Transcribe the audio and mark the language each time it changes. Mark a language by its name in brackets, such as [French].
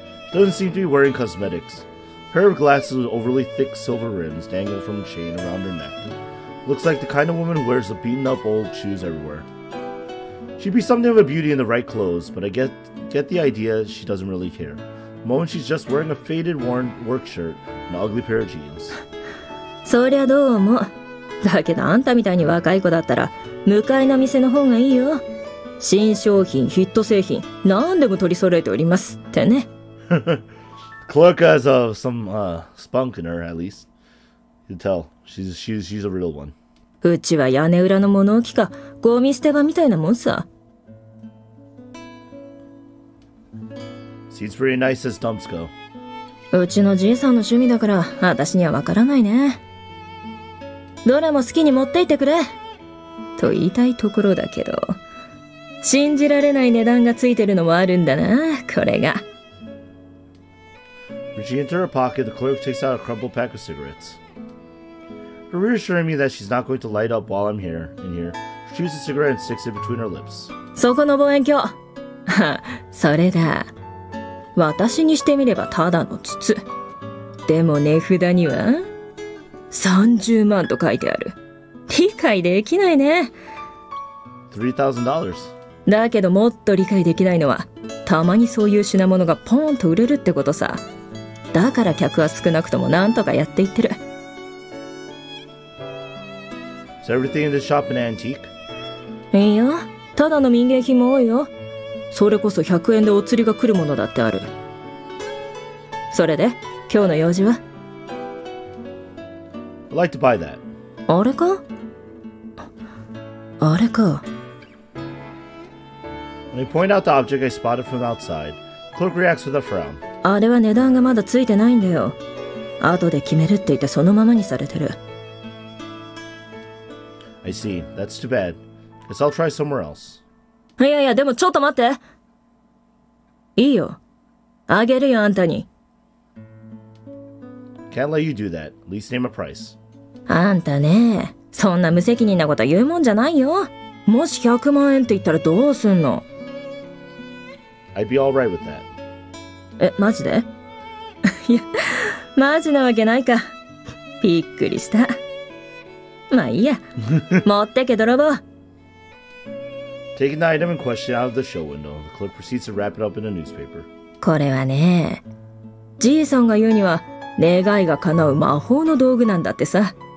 [English] She doesn't seem to be wearing cosmetics. A pair of glasses with overly thick silver rims dangle from a chain around her neck. Looks like the kind of woman who wears the beaten-up old shoes everywhere. She'd be something of a beauty in the right clothes, but I get the idea she doesn't really care. The moment she's just wearing a faded, worn work shirt and an ugly pair of jeans. [Japanese] そりゃどうも。だけどあんたみたいに若い子だったら向かいの店の方がいいよ。新商品、ヒット製品、何でも取り揃えておりますってね。 [English] Clerk has some spunk in her, at least. You can tell she's a real one. [Japanese] うちは屋根裏の物置かゴミ捨て場みたいなもんさ。 [English] Seems pretty nice as dumps go. [Japanese] うちのじいさんの趣味だから私にはわからないね。どれも好きに持っていってくれと言いたいところだけど、信じられない値段がついてるのもあるんだな、これが。 [English] Reaching into her pocket, the clerk takes out a crumpled pack of cigarettes. For reassuring me that she's not going to light up while I'm in here, she chews a cigarette and sticks it between her lips. [Japanese] そこの望遠鏡。それだ。私にしてみればただの筒。でも値札には30万と書いてある。理解できないね。 [English] $3,000. [Japanese] だけどもっと理解できないのは、たまにそういう品物がポーンと売れるってことさ。だから客は少なくともなんとかやっていってる。 [English] Is everything in this shop an antique? [Japanese] いいよ。ただの民芸品も多いよ。それこそ100円でお釣りが来るものだってある。それで、今日の用事は？ [English] I'd like to buy that. [Japanese] あれか？あれか。 [English] When I point out the object I spotted from outside, clerk reacts with a frown. [Japanese] あれは値段がまだついてないんだよ。後で決めるって言ってそのままにされてる。 [English] I see. That's too bad. Guess I'll try somewhere else. [Japanese] いやいや、でもちょっと待って。いいよ。あげるよ、あんたに。 [English] Can't let you do that. At least name a price. [Japanese] あんたね、そんな無責任なこと言うもんじゃないよ。もし100万円って言ったらどうすんの？ [English] I'd be alright with that. [Japanese] え、マジで？いや、マジなわけないか。びっくりした。まあいいや。持ってけ、泥棒。 [English] Taking the item in question out of the show window, the clerk proceeds to wrap it up in a newspaper. [Japanese] これはね、じいさんが言うには、願いが叶う魔法の道具なんだってさ。